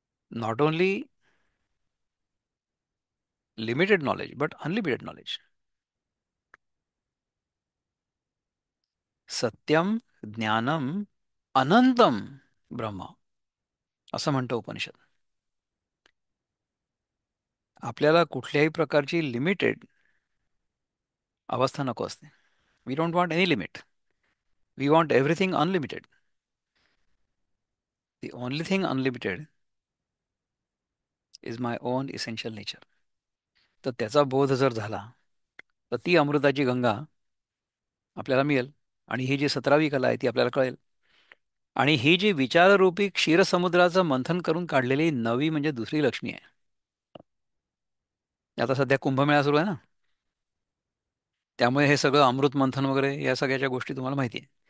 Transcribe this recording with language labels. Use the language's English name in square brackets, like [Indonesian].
[English] Not only limited knowledge but unlimited knowledge. [Sanskrit] सत्यम ज्ञानम अनंतम ब्रह्म, [Marathi] असं म्हणतं उपनिषद. आपल्याला कुठल्याही प्रकारची लिमिटेड अवस्था नको असते. [English] We don't want any limit. We want everything unlimited. The only thing unlimited is my own essential nature. [Marathi] तर त्याचा बोध जर झाला तर ती अमृताची गंगा आपल्याला मिळेल. आणि ही जी 17वी कला आहे ती आपल्याला कळेल. आणि ही जी विचाररूपी क्षीरसमुद्राचं मंथन करून काढलेली नवी म्हणजे दुसरी लक्ष्मी आहे. आता सध्या कुंभमेळा सुरू आहे ना, त्यामुळे हे सगळं अमृत मंथन वगैरे या सगळ्याच्या गोष्टी तुम्हाला माहिती आहे.